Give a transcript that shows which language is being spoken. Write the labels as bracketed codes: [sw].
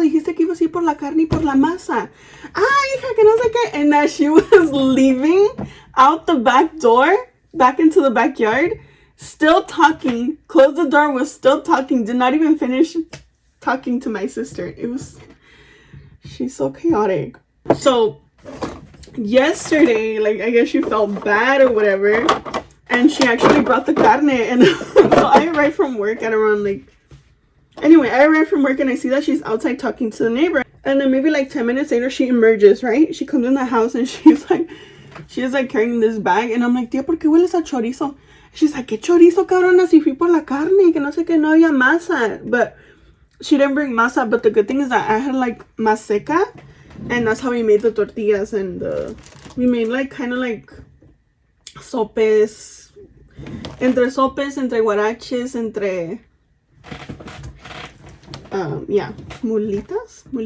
[es] Dijiste que ibas a ir por la carne y por la masa. Ah, hija, que no sé qué. [en] And as she was leaving out the back door, back into the backyard, still talking, closed the door, was still talking, did not even finish talking to my sister. She's so chaotic. So yesterday, like, I guess she felt bad or whatever, and she actually brought the carne. And so I arrived from work at around I arrived from work and I see that she's outside talking to the neighbor. And then maybe like 10 minutes later, she emerges, right? She comes in the house and she's like carrying this bag. And I'm like, [es] tía, ¿por qué hueles a chorizo? [en] She's like, [es] ¿qué chorizo, cabrona? Si fui por la carne, que no sé qué, no había masa. [en] But she didn't bring masa. But the good thing is that I had like maseca. And that's how we made the tortillas. And we made like kind of like sopes, [es] entre guaraches, entre mulitas.